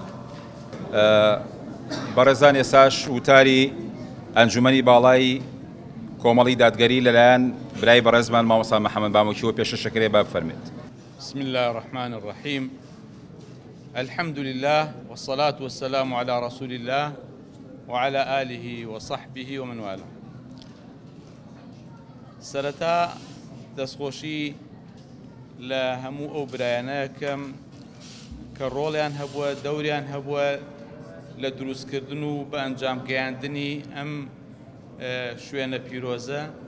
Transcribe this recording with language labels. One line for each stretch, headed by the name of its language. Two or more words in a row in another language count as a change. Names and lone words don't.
Central Kurdish: بەڕێزان ئێساش وتاری ئەنجومەنی باڵای کۆمەڵی دادگەری لەلایەن برای بەڕێزمان مامۆستا محەممەد باموکیەوە پێشەشەکرێ با بفەرمێت.
Arabic: بسم الله الرحمن الرحيم الحمد لله والصلاة والسلام على رسول الله وعلى آله وصحبه ومن والاه.
Central Kurdish: سرتا دەستخۆشی لە هەموو ئەو برایانەکەم کە ڕۆڵیان هەبووە دەوریان هەبووە لە دروستکردن و بە ئەنجامگەیاندنی ئەم شوێنە پیرۆزە